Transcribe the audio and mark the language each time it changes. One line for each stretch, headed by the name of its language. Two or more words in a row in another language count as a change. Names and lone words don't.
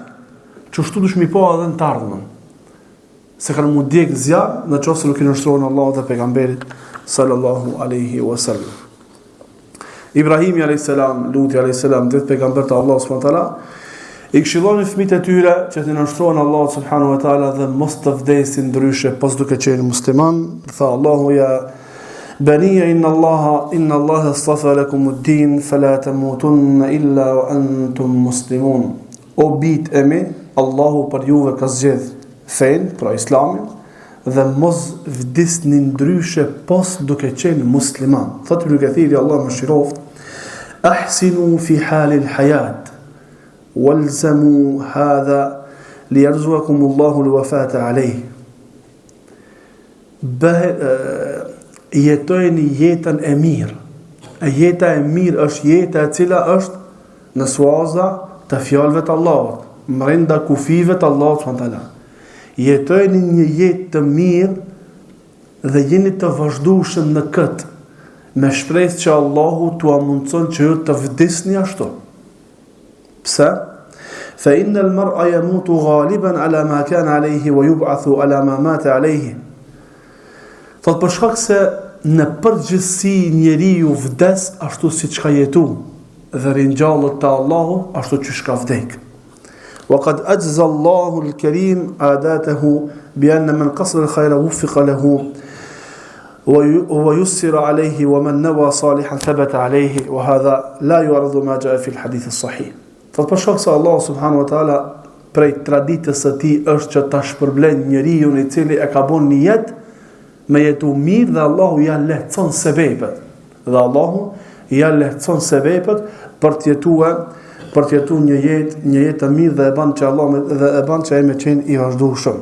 Albanian: Që ashtu dush mi po edhe në të ardhmen. Se kanë mu djekë zja, në qofë se nuk i nështrojnë Allah dhe pejgamberit
Arabic: صلى الله عليه وسلم.
Albanian: Ibrahimi a.s., Luti a.s., dhe pejgamber të Allah s.w.t. I këshilloni fëmijët e tyre që të nështrojnë Allah
Arabic: سبحانه وتعالى
Albanian: dhe mos të vdesin ndryshe pas duke qenë musliman. Tha Allahu
Arabic: يا بني إن الله اصطفى لكم الدين فلا تموتن إلا وأنتم مسلمون.
Albanian: O bit e mi, Allahu për juve ka zgjedh fen, pra islamin, dhe mos vdisni ndryshe pas duke qenë musliman. Thot Ibn Kathiri, Allah më shiroft,
Arabic: أحسنوا في حال الحياة والزموا هذا ليرزقكم الله الوفاة عليه.
Albanian: Jetojni jetën e mirë. E jeta e mirë është jeta e cila është në suaza të fjalëve të Allahut, brenda kufive të Allahut subhanahu. Jetojni një jetë të mirë dhe jeni të vazhdueshëm në këtë, me shpresë që Allahu t'ua mundson që ju të vdisni ashtu. Pse?
Arabic: فإن المرء يموت غالبا على ما كان عليه ويبعث على ما مات عليه.
Albanian: Thot për shkak se në përgjithësi njeriu vdes ashtu siç ka jetu dhe ringjallet te Allahu ashtu siç ka vdek.
Arabic: وقد أجرى الله الكريم عادته بأن من قصد الخير وفق له ويسر عليه ومن نوى صالحا ثبت عليه وهذا لا يعارض ما جاء في الحديث الصحيح.
Albanian: Thot për shkak se Allah
Arabic: سبحانه وتعالى
Albanian: prej traditës së tij është që ta shpërblen njeriu i cili e ka bën një jetë me jetu mirë dhe Allahu ja lehtëson sebepet. Dhe Allahu ja lehtëson sebepet për të jetuar një jetë të mirë dhe e bën që Allah dhe e bën që ai me qenë i vazhdueshëm.